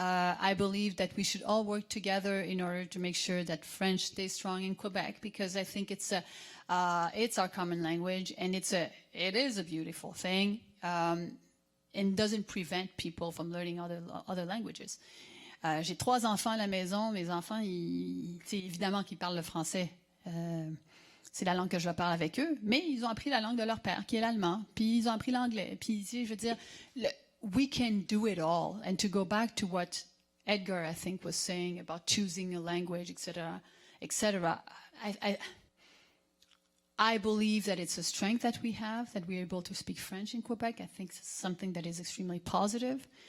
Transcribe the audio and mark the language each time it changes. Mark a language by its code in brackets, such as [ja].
[en] I believe that we should all work together in order to make sure that French stays strong in Quebec, because I think it's our common language, and it is a beautiful thing, and doesn't prevent people from learning other languages. [fr] J'ai 3 enfants à la maison. Mes enfants, évidemment qu'ils parlent le français. C'est la langue que je parle avec eux, mais ils ont appris la langue de leur père, qui est l'allemand, puis ils ont appris l'anglais. Puis, je veux dire, [en] we can do it all. And to go back to what Edgar, I think, was saying about choosing a language, etc., etc., I believe that it's a strength that we have, that we're able to speak French in Quebec. I think it's something that is extremely positive.